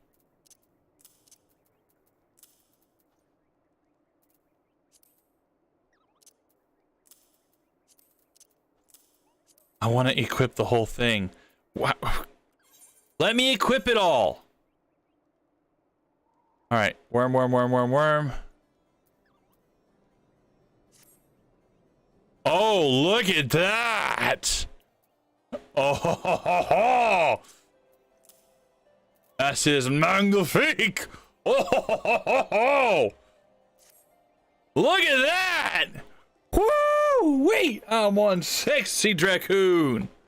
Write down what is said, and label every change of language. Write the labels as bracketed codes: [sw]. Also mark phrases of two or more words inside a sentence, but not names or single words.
[en] I want to equip the whole thing. Wow. Let me equip it all. All right, worm, worm, worm, worm, worm. Oh, look at that! Oh, ho, ho, ho, ho. That is magnifique! Oh, ho, ho, ho, ho. Look at that! Woo! Wait, I'm one sexy Dracoon.